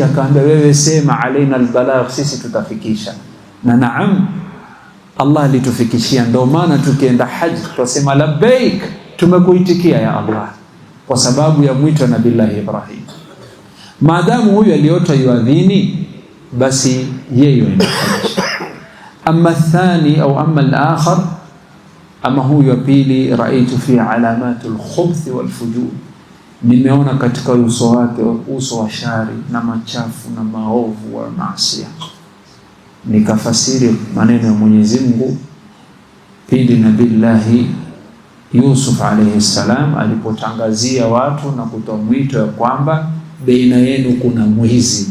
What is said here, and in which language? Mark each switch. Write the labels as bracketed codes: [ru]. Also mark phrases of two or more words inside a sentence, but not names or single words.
[sw] Akaambia, wewe sema [ar] علينا البلاغ, [sw] sisi tutafikisha. Na naam, Allah alitufikishia. Ndio maana tukienda haji tutasema labbaik, tumekuitikia [ar] يا الله, [sw] kwa sababu ya mwito wa Nabii Ibrahim. Maadamu huyu aliota yuadhini, basi yeye enda haji. [ar] أما ثاني au أما الآخر, [sw] ama huyu wa pili, [ar] رأيت في علامة الخبث والفجور, [sw] nimeona katika uso wake uso wa shari na machafu na maovu wa maasi. Nikafasiri maneno ya Mwenyezi Mungu pindi Nabii Yusuf [ar] عليه السلام [sw] alipotangazia watu na kutoa mwito ya kwamba baina yenu kuna mwizi.